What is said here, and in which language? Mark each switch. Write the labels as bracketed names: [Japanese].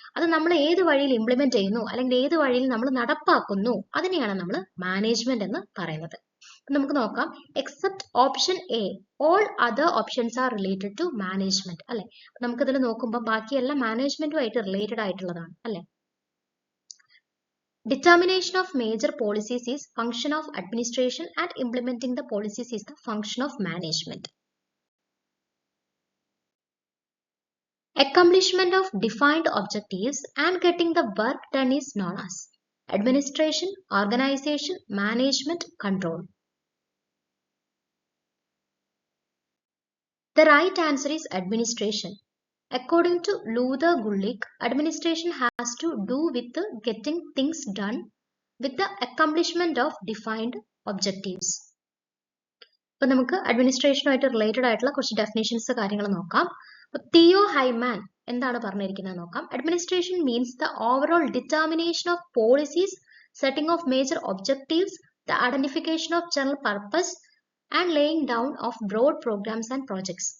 [Malayalam] അത് നമ്മൾ ഏത് വഴിയിൽ ഇംപ്ലിമെന്റ് ചെയ്യുന്നു അല്ലെങ്കിൽ ഏത് വഴിയിൽ നമ്മൾ നടപ്പാക്കുന്നു അതിനെയാണ് നമ്മൾ മാനേജ്മെന്റ് എന്ന് പറയുന്നത്. നമുക്ക് നോക്കാം. [English] Except option A, all other options are related to management അല്ലെ. [Malayalam] നമുക്ക് ഇതിൽ നോക്കുമ്പോൾ ബാക്കിയെല്ലാം മാനേജ്മെന്റുമായിട്ട് റിലേറ്റഡ് ആയിട്ടുള്ളതാണ് അല്ലെ. [English] Determination of major policies is function of administration and implementing the policies is the function of management. Accomplishment of defined objectives and getting the work done is known as administration, organization, management, control. The right answer is administration. According to Luther Gulick, administration has to do with getting things done with the accomplishment of defined objectives. [Malayalam] അപ്പോൾ നമുക്ക് അഡ്മിനിസ്ട്രേഷനുമായിട്ട് related ആയിട്ടുള്ള കുറച്ച് definitions കാര്യങ്ങൾ നോക്കാം. [English] Theo Haimann [Malayalam] എന്താണ് പറഞ്ഞിരിക്കുന്നത് നോക്കാം. [English] Administration means the overall determination of policies, setting of major objectives, the identification of general purpose and laying down of broad programmes and projects.